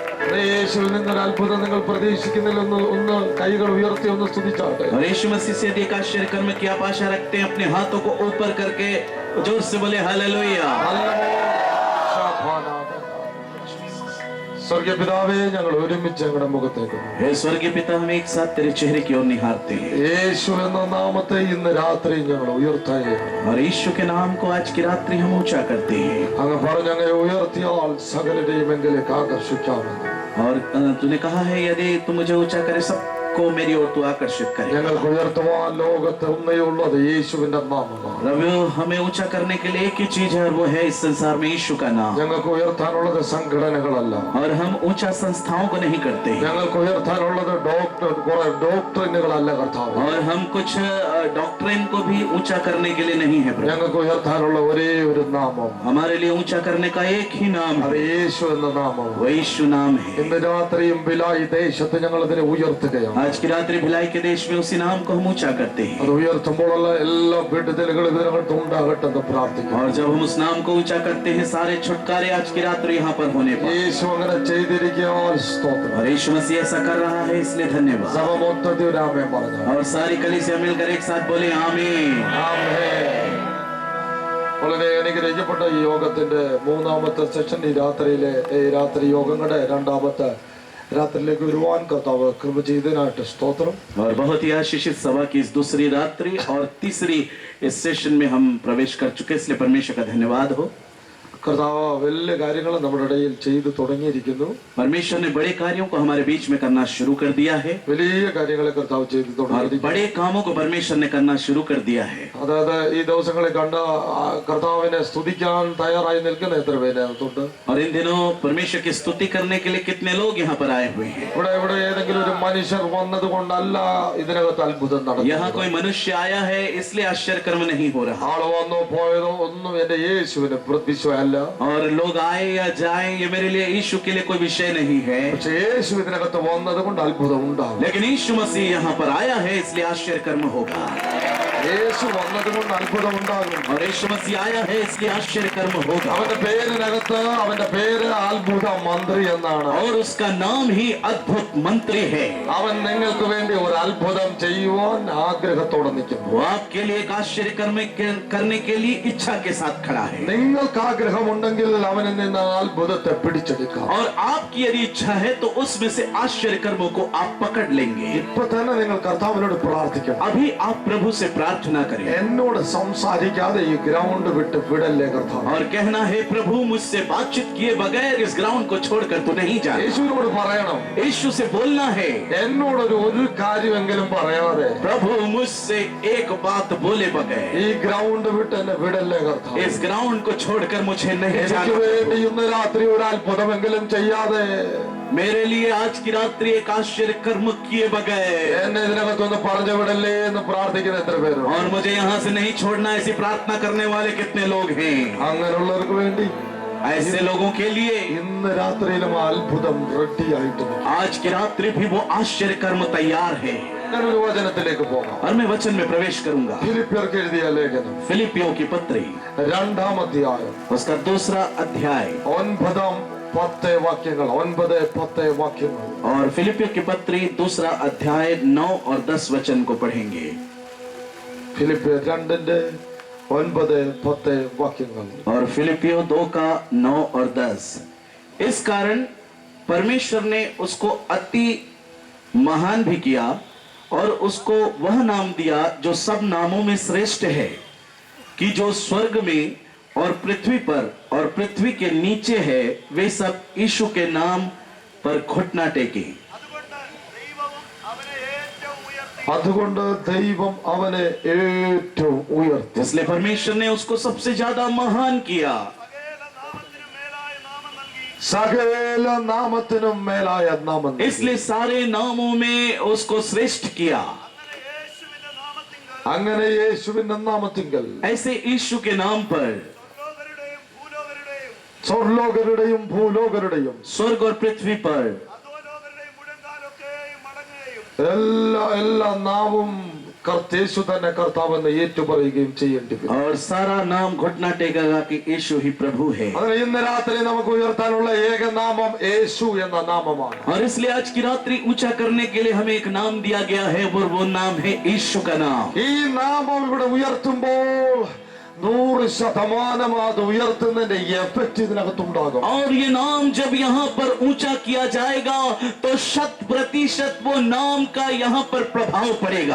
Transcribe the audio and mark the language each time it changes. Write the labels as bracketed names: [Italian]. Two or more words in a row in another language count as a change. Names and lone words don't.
[Hindi] और यीशु मसीह से एक आश्चर्य कर्म की आप आशा रखते हैं, अपने हाथों को ऊपर करके जोर से बोले हालेलुया। [Malayalam] സ്വർഗീയ പിതാവേ ഞങ്ങൾ ഒരുമിച്ച് ഞങ്ങളുടെ മുഖത്തേക്ക് [Hindi] हे स्वर्गीय पिता हम एक साथ तेरे चेहरे की ओर निहारते हैं। [Malayalam] യേശു എന്ന നാമത്തെ ഇന്ന് രാത്രി ഞങ്ങൾ ഉയർത്തുകയാണ്। [Hindi] और यीशु के नाम को आज की रात्रि हम ऊंचा करते हैं। [Malayalam] അങ്ങ് പറഞ്ഞു അങ്ങനെ ഉയർത്തിയാൽ സകലരെയും എങ്കിലേക്ക് ആകർഷിക്കാമെന്ന്। [Hindi] और तूने कहा है यदि तू मुझे ऊंचा करे सबको मेरी ओर तू आकर्षित करे। [Malayalam] ഞങ്ങൾക്ക് ഉയർത്തുവാൻ ലോകത്തെ ഒന്നേയുള്ളത് യേശുവിന്റെ നാമമാണ്। [Hindi] रवि हमें ऊंचा करने के लिए एक ही चीज है और वो है इस संसार में यीशु का नाम। [Malayalam] ഞങ്ങൾക്ക് ഉയർത്താനുള്ളത് സംഘടനകളല്ല। [Hindi] और हम ऊंचा संस्थाओं को नहीं करते। [Malayalam] ഞങ്ങൾക്ക് ഉയർത്താനുള്ളത് ഡോക്ടറിനുകളല്ല കർത്താവേ। [Hindi] और हम कुछ डॉक्ट्रिन को भी ऊंचा करने के लिए नहीं है। [Malayalam] ഞങ്ങൾക്ക് ഉയർത്താനുള്ള ഒരേ ഒരു നാമം, [Hindi] हमारे लिए ऊंचा करने का एक ही नाम [Malayalam] അത് [Hindi] है, [Malayalam] യേശു എന്ന നാമം। [Hindi] वो यीशु नाम है। [Malayalam] ഇന്ന് രാത്രിയും ബിലായി ദേശത്ത് ഞങ്ങൾ അതിനെ ഉയർത്തുകയാണ്। [Hindi] आज की रात्रि भिलाई के देश में उसी नाम को हम ऊंचा करते हैं। [Malayalam] അത് ഉയർത്തുമ്പോഴുള്ള എല്ലാ വിടുതലുകളും ഇതിനകത്ത് ഉണ്ടാകട്ടെ എന്ന് പ്രാർത്ഥിക്കുന്നു। [Hindi] और जब हम उस नाम को ऊंचा करते हैं सारे छुटकारे आज की रात्रि यहाँ पर होने पर। [Malayalam] യേശു അങ്ങനെ ചെയ്തിരിക്കാൻ സ്തോത്രം। [Hindi] और यीशु मसीह ऐसा कर रहा है इसलिए धन्यवाद। [Malayalam] സഭ മൊത്തത്തിൽ ഒരു ആമേൻ പറഞ്ഞു। [Hindi] और सारी कलीसिया मिलकर एक साथ बोले आमीन। [Malayalam] ആമേൻ। വളരെ അനുഗ്രഹിക്കപ്പെട്ട ഈ യോഗത്തിന്റെ മൂന്നാമത്തെ സെഷൻ ഈ രാത്രി യോഗങ്ങളുടെ രണ്ടാമത്തെ രാത്രിയിലേക്ക് വരുവാൻ കർത്താവ് കൃപ ചെയ്തതിനായിട്ട് സ്തോത്രം। [Hindi] और बहुत ही आशीषित सभा की इस दूसरी रात्रि और तीसरी इस सेशन में हम प्रवेश कर चुके, इसलिए परमेश्वर का धन्यवाद हो। [Malayalam] കർത്താവ് വലിയ കാര്യങ്ങൾ നമ്മുടെ ഇടയിൽ ചെയ്തു തുടങ്ങിയിരിക്കുന്നു। [Hindi] परमेश्वर ने बड़े कार्यों को हमारे बीच में करना शुरू कर दिया है। [Malayalam] വലിയ കാര്യങ്ങളെ കർത്താവ് ചെയ്തു തുടങ്ങിയിരിക്കുന്നു। [Hindi] बड़े कामों को परमेश्वर ने करना शुरू कर दिया है। [Malayalam] അതായത് ഈ ദിവസങ്ങളെ കണ്ട കർത്താവിനെ സ്തുതിക്കാൻ തയ്യാറായി നിൽക്കുന്ന എത്ര പേരകത്തുണ്ട്? [Hindi] और इन दिनों परमेश्वर की स्तुति करने के लिए कितने लोग यहाँ पर आए हुए हैं? [Malayalam] ഇവിടെ ഏതെങ്കിലും ഒരു മനുഷ്യർ വന്നത് കൊണ്ടല്ല ഇതിനകത്ത് അത്ഭുതം നടക്കുന്നത്। [Hindi] यहाँ कोई मनुष्य आया है इसलिए आश्चर्य कर्म नहीं हो रहा। [Malayalam] ആള് വന്നോ പോയതോ ഒന്നും എന്റെ യേശുവിന് വിഷയമല്ല। [Hindi] और लोग आए या जाए ये मेरे लिए यीशु के लिए कोई विषय नहीं है। [Malayalam] പക്ഷേ യേശു ഇതിനകത്ത് വന്നത് കൊണ്ട് അത്ഭുതം ഉണ്ടാകും। [Hindi] लेकिन यीशु मसीह यहाँ पर आया है इसलिए आश्चर्य कर्म होगा। [Malayalam] യേശു വന്നത് കൊണ്ട് അത്ഭുതം ഉണ്ടാകും। [Hindi] और यीशु मसीह आया है इसलिए आश्चर्य कर्म होगा। [Malayalam] അവന്റെ പേരിനകത്ത് അവന്റെ പേര് അത്ഭുത മന്ത്രി എന്നാണ്। [Hindi] और उसका नाम ही अद्भुत मंत्री है। [Malayalam] അവൻ നിങ്ങൾക്ക് വേണ്ടി ഒരു അത്ഭുതം ചെയ്യുവാൻ ആഗ്രഹത്തോടെ നിൽക്കുന്നു। [Hindi] वो आपके लिए एक आश्चर्य कर्म करने के लिए इच्छा के साथ खड़ा है। [Malayalam] നിങ്ങൾക്ക് ആഗ്രഹമുണ്ടെങ്കിൽ അവനിൽ നിന്ന് അത്ഭുതത്തെ പിടിച്ചെടുക്കാം। [Hindi] और आपकी यदि इच्छा है तो उसमें से आश्चर्य कर्मों को आप पकड़ लेंगे। [Malayalam] ഇപ്പൊ തന്നെ നിങ്ങൾ കർത്താവിനോട് പ്രാർത്ഥിക്കണം। [Hindi] अभी आप प्रभु से प्रार्थना करें [Malayalam] എന്നോട് സംസാരിക്കാതെ ഈ ഗ്രൗണ്ട് വിട്ട് വിടല്ലേ കർത്താവ്। [Hindi] और कहना है प्रभु मुझसे बातचीत किए बगैर इस ग्राउंड को छोड़कर तू नहीं जा। [Malayalam] യേശുവിനോട് പറയണം, [Hindi] यीशु से बोलना है [Malayalam] എന്നോടൊരു ഒരു കാര്യമെങ്കിലും പറയാതെ [Hindi] प्रभु मुझसे एक बात बोले बगैर [Malayalam] ഈ ഗ്രൗണ്ട് വിട്ട് എന്നെ വിടല്ലേ കർത്താവ്। [Hindi] इस ग्राउंड को छोड़कर मुझे नहीं [Malayalam] എനിക്ക് [Hindi] जाना। [Malayalam] വേണ്ടി ഇന്ന് രാത്രി ഒരു അത്ഭുതമെങ്കിലും ചെയ്യാതെ [Hindi] मेरे लिए आज की रात्रि एक आश्चर्य कर्म किए बगैर [Malayalam] എന്നെ ഇതിനകത്തൊന്ന് പറഞ്ഞു വിടല്ലേ എന്ന് പ്രാർത്ഥിക്കുന്ന എത്ര പേരുണ്ട്? [Hindi] और मुझे यहाँ से नहीं छोड़ना ऐसी प्रार्थना करने वाले कितने लोग हैं? [Malayalam] അങ്ങനെയുള്ളവർക്ക് വേണ്ടി [Hindi] ऐसे लोगों के लिए [Malayalam] ഇന്ന് രാത്രിയിലും ആ അത്ഭുതം റെഡി ആയിട്ട് [Hindi] आज की रात्रि भी वो आश्चर्य कर्म तैयार है। [Malayalam] ഞാനൊരു വചനത്തിലേക്ക് പോകാം। [Hindi] और मैं वचन में प्रवेश करूंगा। [Malayalam] ഫിലിപ്പിയർക്ക് എഴുതിയ ലേഖനം [Hindi] फिलिपियों की पत्री [Malayalam] 2-ാം അധ്യായം [Hindi] उसका 2रा अध्याय [Malayalam] 9-10 വാക്യങ്ങൾ 9-10 വാക്യങ്ങൾ। [Hindi] और फिलिपियों की पत्री 2रा अध्याय 9 और 10 वचन को पढ़ेंगे। [Malayalam] ഫിലിപ്പിയർ 2-9-10 വാക്യങ്ങൾ। [Hindi] और फिलिपियों 2 का 9 और 10। इस कारण परमेश्वर ने उसको अति महान भी किया और उसको वह नाम दिया जो सब नामों में श्रेष्ठ है, कि जो स्वर्ग में और पृथ्वी पर और पृथ्वी के नीचे है वे सब यीशु के नाम पर घुटना टेके। [Malayalam] അതുകൊണ്ട് ദൈവം അവനെ ഏറ്റവും ഉയർത്തി। [Hindi] इसलिए परमेश्वर ने उसको सबसे ज्यादा महान किया। [Malayalam] സകല നാമത്തിനും മേലായ നാമം, [Hindi] इसलिए सारे नामों में उसको श्रेष्ठ किया। [Malayalam] അങ്ങനെ യേശുവിന്റെ നാമത്തിങ്കൽ [Hindi] ऐसे यीशु के नाम पर [Malayalam] സ്വർലോകരുടെയും ഭൂലോകരുടെയും [Hindi] स्वर्ग और पृथ्वी पर [Malayalam] അധോലോകരുടെയും മുഴങ്കാലൊക്കെയും മടങ്ങുകയും എല്ലാ നാവും യേശു തന്നെ കർത്താവെന്ന് ഏറ്റുപറയുകയും ചെയ്യേണ്ടി വരും. [Hindi] और सारा नाम घुटना टेकेगा कि यीशु ही प्रभु है. [Malayalam] അതിന് ഇന്ന് രാത്രി നമുക്ക് ഉയർത്താനുള്ള ഏക നാമം യേശു എന്ന നാമമാണ്. [Hindi] और इसलिए आज की रात्रि ऊंचा करने के लिए हमें एक नाम दिया गया है और वो नाम है यीशु का नाम. [Malayalam] ഈ നാമം ഇവിടെ उयർത്തുമ്പോൾ 100% അത് ഉയർത്തുന്നതിന്റെ എഫക്ട് ഇതിനകത്തുണ്ടാകും. [Hindi] और ये नाम जब यहाँ पर ऊंचा किया जाएगा तो 100% वो नाम का यहाँ पर प्रभाव पड़ेगा.